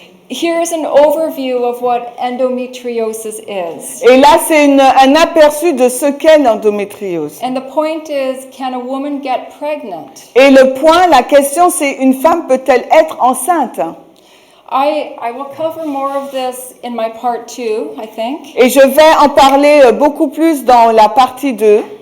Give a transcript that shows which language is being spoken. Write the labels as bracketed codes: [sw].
[en] here's an overview of what endometriosis is. [fr] Et là, c'est un aperçu de ce qu'est l'endométriose. [en] And the point is, can a woman get pregnant? [fr] Et le point, la question, c'est une femme peut-elle être enceinte? [en] I will cover more of this in my part 2, I think, [fr] Et je vais en parler beaucoup plus dans la partie 2.